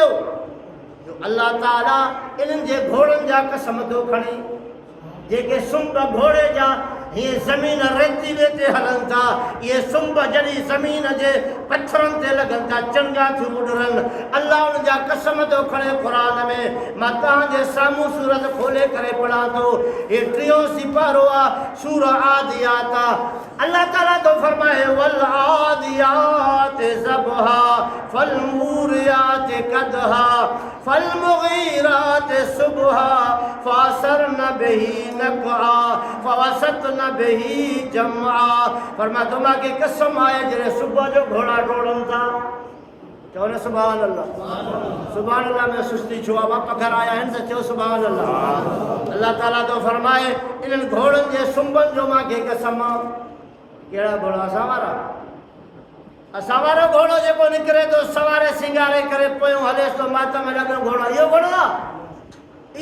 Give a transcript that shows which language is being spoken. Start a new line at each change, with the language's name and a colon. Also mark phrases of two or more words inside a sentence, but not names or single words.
Sindhi: अल्लाह ताला इन्हनि जे घोड़नि जा कसम थो खणे, जेके सुंब घोड़े जा ये ज़मीन रेतीले ते हलनि था, ये सुंब जॾहिं ज़मीन जे पत्थरनि ते लॻनि था, चङा थियूं उॾरनि। अल्लाह उन जा कसम थो खणे क़ुरान में। मां तव्हांजे साम्हूं सूरत खोले करे पढ़ां थो। हे 3 सिपारो आहे, सूर आदियात आहे। अल्लाह ताला तो फरमाए
Arabic: والعاديات ضبحا فالموريات قدحا فالمغيرات صبحا فأثرن به نقعا فوسطن به جمعا.
Sindhi: फरमा तुमा के कसम आहे जॾहिं सुबुह जो घोड़ा डोड़नि था। चओ न
Arabic: سبحان الله. سبحان الله
Sindhi: में सुस्ती छो आहे? पघर आया आहिनि त चओ
Arabic: سبحان الله.
Sindhi: अल्लाह ताला तो फरमाए इन्हनि घोड़नि जे सुंबनि जो मूंखे कसम आहे। कहिड़ा घोड़ा? असां वारो घोड़ो जेको निकिरे थो सवारे सिंगारे करे पोयों हलेसि थो मातम लॻो घोड़ो, इहो घोड़ो आहे?